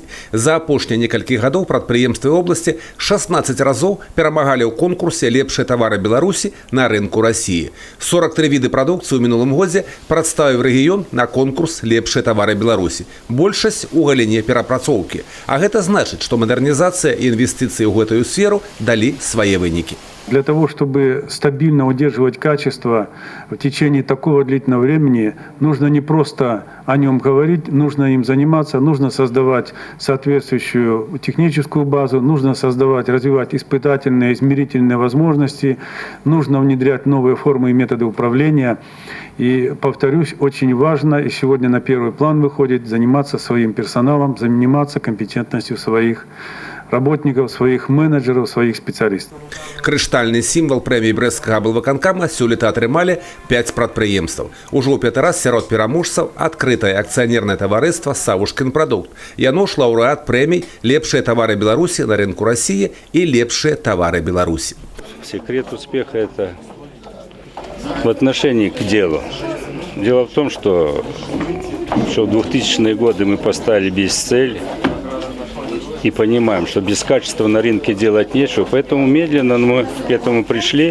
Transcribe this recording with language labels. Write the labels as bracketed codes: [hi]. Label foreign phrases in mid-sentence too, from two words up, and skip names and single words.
[be] За апошнія некалькі гадоў прадпрыемствы вобласці 16 разоў перамагалі ў конкурсе «Лепшыя тавары Беларусі» на рынку Расіі. 43 віды прадукцыі ў мінулым годзе прадставіў рэгіён на конкурс «Лепшыя тавары Беларусі». Большасць у галіне перапрацоўкі. А гэта значыць, што мадэрнізацыя і інвестыцыі ў гэтую сферу далі свои выники. [ru] Для того, чтобы стабильно удерживать качество в течение такого длительного времени, нужно не просто о нем говорить, нужно им заниматься, нужно создавать соответствующую техническую базу, нужно создавать, развивать испытательные, измерительные возможности, нужно внедрять новые формы и методы управления. И, повторюсь, очень важно, и сегодня на первый план выходит, заниматься своим персоналом, заниматься компетентностью своих работников, своих менеджеров, своих специалистов. [be] Крыштальны сімвал прэміі брэсцкага аблвыканкама сёлета атрымалі 5 прадпрыемстваў. Ужо ў 5 раз сярод пераможцаў адкрытае акцыянернае таварыства «Савушкінпрадукт». Яно ж лаўрэат прэмій «Лепшыя тавары Беларусі» на рынку России и «Лепшыя тавары Беларусі». [ru] Секрет успеха – это в отношении к делу. Дело в том, что в 2000-е годы мы поставили без цель и понимаем, что без качества на рынке делать нечего, поэтому медленно мы к этому пришли.